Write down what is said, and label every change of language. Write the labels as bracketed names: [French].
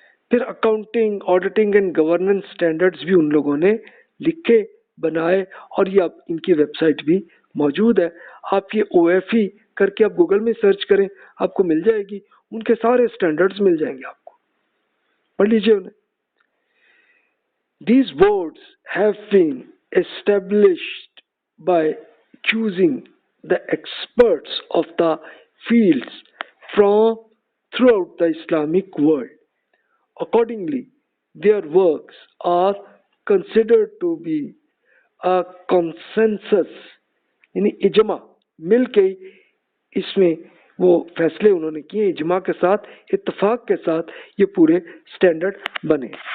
[Urdu] پھر accounting, auditing and governance standards بھی ان لوگوں نے لکھے بنائے، اور یہ اب ان کی ویب سائٹ بھی موجود ہے. آپ یہ OFE کر کے آپ گوگل میں سرچ کریں، آپ کو مل جائے گی، ان کے سارے اسٹینڈرڈز مل جائیں گے، آپ کو پڑھ لیجیے انہیں. [English] These boards have been established by choosing the experts of the fields from throughout the Islamic world. Accordingly, their works are considered to be a consensus، [Urdu] یعنی اجماع مل کے اس میں وہ فیصلے انہوں نے کیے، اجماع کے ساتھ، اتفاق کے ساتھ یہ پورے سٹینڈرڈ بنے.